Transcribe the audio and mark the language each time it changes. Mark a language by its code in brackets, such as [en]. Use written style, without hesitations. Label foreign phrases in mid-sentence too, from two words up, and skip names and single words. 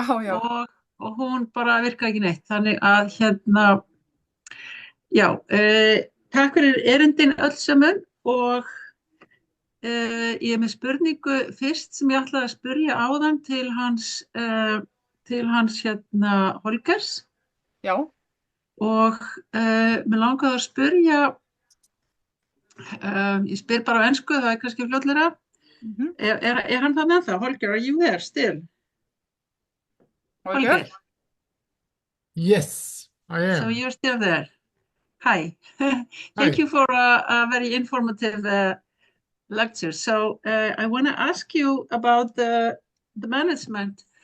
[is] Og hún bara virkaði ekki neitt. Þannig að takk fyrir erindin öll saman og ég með spurningu fyrst sem ég ætlaði að spyrja áðan til hans Holgers. Já. Og mér langaði að spyrja, ég spyr bara á ensku, það kannski fljótlegra. Hann það með það? [en] Holger, are you there still? Holger? Yes, I am. So you're still there. Hi. Thank you for a very informative lecture. So I want to ask you about the management.